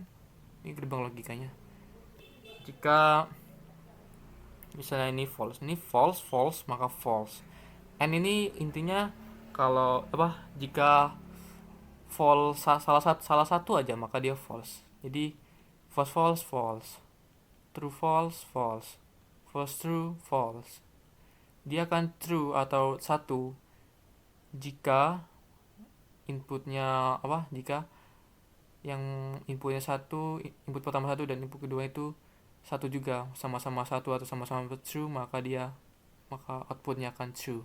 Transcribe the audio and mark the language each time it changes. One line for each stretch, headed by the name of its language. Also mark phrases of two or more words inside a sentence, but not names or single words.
Indonesian: Ini gerbang logikanya. Jika misalnya ini false, maka false. N ini intinya kalau jika false salah satu aja maka dia false.
English: Jadi false, true false true false.
Indonesian: Dia akan true atau 1 jika inputnya jika yang inputnya 1, input pertama 1 dan input kedua itu 1 juga, sama-sama 1 atau sama-sama true, maka outputnya akan true.